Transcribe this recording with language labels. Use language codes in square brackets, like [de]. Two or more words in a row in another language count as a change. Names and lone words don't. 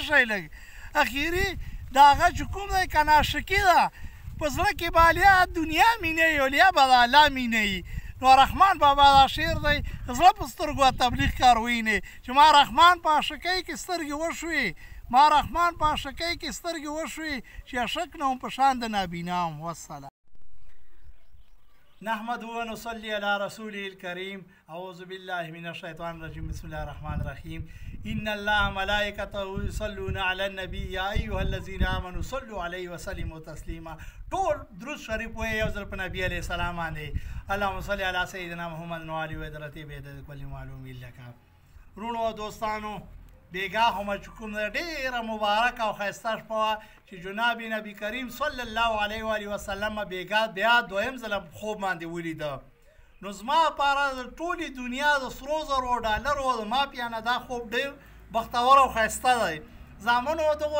[ps] شئ لږ اخري د هغه چې کوم دی که ناشکي ده په زړه کې به الیا دنیا مینه وي الیا به د الله مینه وي نو رحمان بابا دا شعر دی زړه په سترګو تبلیغ کار وینې چې ما رحمان په عاشقۍ کې سترګې وشوې ما رحمان په عاشقۍ کې سترګې وشوې چې عاشق نه وم په شان د نابینا وم والسلام [ar] نحمده ونصلي على رسوله الكريم اعوذ بالله من الشيطان الرجيم بسم الله الرحمن الرحيم ان الله ملائكته يصلون على النبي يا ايها الذين امنوا صلوا عليه وسلموا تسليما [ps] ټول درود شریف وایي یو ځل په نبی علیه السلام باندې [ar] اللهم صل على سيدنا محمد وعلى وذرته بعدد كل معلوم لك [ps] رونو او دوستانو بیګا هم چې کوم ډېره مبارک او ښایسته شپه وه چې جناب نبی کریم [ar] صلی الله علیه و آله وسلم [ps] بیګا بیا دویم ځله خوب باندې ولیده نو زما لپاره د ټولې دنیا د سرو زرو ډالرو د مافیا نه دا خوب ډېر بختور او ښایسته دی زامنو دغو